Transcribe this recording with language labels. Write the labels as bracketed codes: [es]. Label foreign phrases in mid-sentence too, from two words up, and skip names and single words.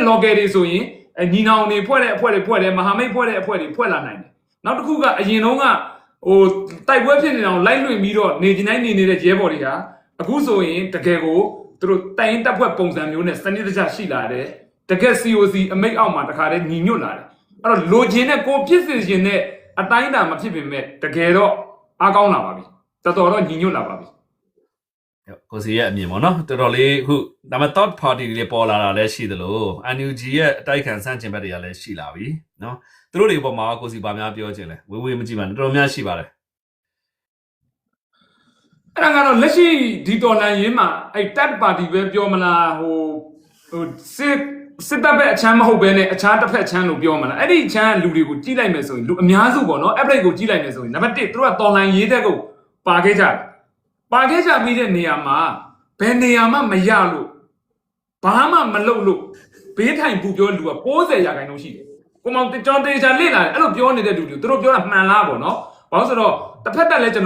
[my] local တွေဆိုရင်ညီနောင်တွေဖွဲ့တဲ့အဖွဲ့တွေဖွဲ့တယ်မဟာမိတ်ဖွဲ့တဲ့အဖွဲ့တွေဖွဲ့လာနိုင်တယ်နောက်တစ်ခုကအရင်တုန်းကဟိုတိုက်ပွဲဖြစ်နေအောင်လိုက်လွှင့်ပြီးတော့နေတိုင်းနေနေတဲ့ရဲဘော်တွေဟာအခုဆိုရင်တကယ်ကိုသူတို့တိုင်တက်ဖွဲ့ပုံစံမျိုးနဲ့စနစ်တကျရှိလာတယ်တကယ် COC အမိတ်အောက်မှာတခါတည်းညီညွတ်လာတယ်အဲ့တော့လိုချင်တဲ့ကိုဖြစ်စေချင်တဲ့အတိုင်းအတာမဖြစ်ပေမဲ့တကယ်တော့အားကောင်းလာပါပြီတတော်တော့ညီညွတ်လာပါပြီ ကိုစီရဲ့အမြင်ပေါ့နော်တော်တော်လေးအခုဒါပေမဲ့ [en] third party [my] တွေပေါ်လာတာလည်းရှိသလို NUG ရဲ့အတိုက်ခံဆန့်ကျင်ဘက်တွေကလည်းရှိလာပြီနော်သူတို့တွေပေါ်မှာကိုစီဘာများပြောချင်လဲဝေးမကြည့်ပါနဲ့တော်တော်များရှိပါတယ် အဲ့ဒါကတော့လက်ရှိဒီတော်လန်ရေးမှာအဲ့ [en] third party [my] ပဲပြောမလားဟိုစစ်တပ်ဘက်အချမ်းမဟုတ်ဘဲနဲ့အခြားတစ်ဖက်ချမ်းလို့ပြောမလားအဲ့ဒီချမ်းလူတွေကိုကြည့်လိုက်မယ်ဆိုရင်လူအများစုပေါ့နော် average ကိုကြည့်လိုက်မယ်ဆိုရင်နံပါတ်1သူတို့ကတော်လန်ရေးတဲ့ကိုပါခဲ့ကြပြီးတဲ့ နေရာမှာဘယ်နေရာမှမရလို့ဘာမှမလုပ်လို့ဘေးထိုင်ပူပြောလူက90%လောက်ရှိတယ်ကိုမောင်ကျွန်တော်တေချာလေ့လာတယ်အဲ့လိုပြောနေတဲ့လူတွေသူတို့ပြောတာမှန်လားပေါ့နော်ဘာလို့ဆိုတော့တစ်ဖက်တက်လဲကျွန်တော်